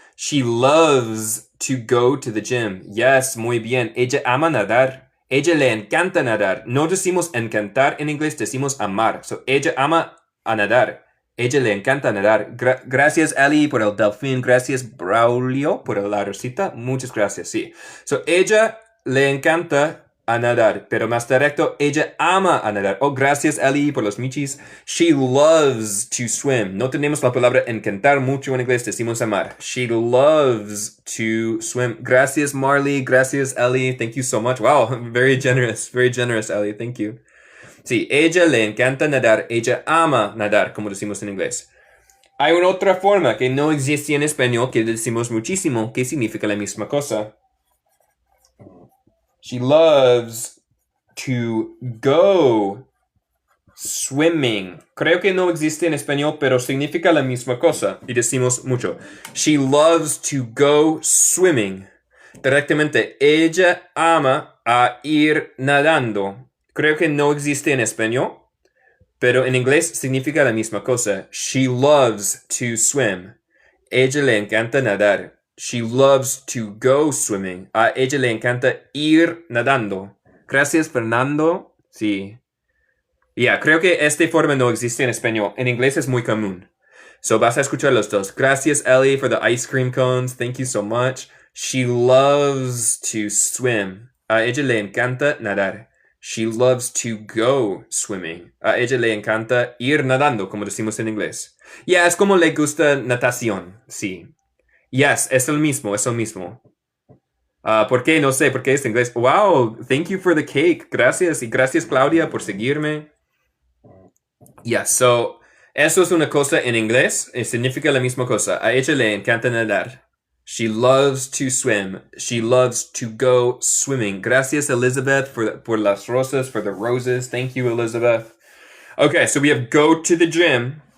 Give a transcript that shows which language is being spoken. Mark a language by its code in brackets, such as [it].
[en] She loves to go to the gym. [es] Yes, muy bien. Ella ama nadar. Ella le encanta nadar. No decimos encantar en inglés, decimos amar. So, ella ama a nadar. Ella le encanta nadar. Gracias, Ali, por el delfín. Gracias, Braulio, por la rosita. Muchas gracias, sí. So, ella le encanta a nadar, pero más directo, ella ama a nadar. Oh, gracias, Ali, por los michis. [en] She loves to swim. [es] No tenemos la palabra encantar mucho en inglés, decimos amar. [en] She loves to swim. [es] Gracias, Marley. Gracias, Ali. [en] Thank you so much. Wow, very generous, Ali. Thank you. [es] Sí, ella le encanta nadar. Ella ama nadar, como decimos en inglés. Hay una otra forma que no existe en español que decimos muchísimo, que significa la misma cosa. [en] She loves to go [es] swimming. Creo que no existe en español, pero significa la misma cosa. Y decimos mucho. [en] She loves to go swimming. [es] Directamente, ella ama a ir nadando. Creo que no existe en español, pero en inglés significa la misma cosa. [en] She loves to swim. [es] Ella le encanta nadar. [en] She loves to go swimming. [es] A ella le encanta ir nadando. Gracias, Fernando. Sí. Creo que esta forma no existe en español. En inglés es muy común. So vas a escuchar los dos. Gracias, Ellie, [en] for the ice cream cones. Thank you so much. She loves to swim. [es] A ella le encanta nadar. [en] She loves to go swimming. [es] A ella le encanta ir nadando, como decimos en inglés. Es como le gusta natación. Sí. Yes, es el mismo, es el mismo. ¿Por qué? No sé, ¿por qué es inglés? [en] Wow, thank you for the cake. [es] Gracias. Y gracias, Claudia, por seguirme. So, eso es una cosa en inglés. Significa la misma cosa. A ella le encanta nadar. [en] She loves to swim. She loves to go swimming. [es] Gracias, Elizabeth, por las rosas, [en] for the roses. Thank you, Elizabeth. Okay, so we have go to the gym.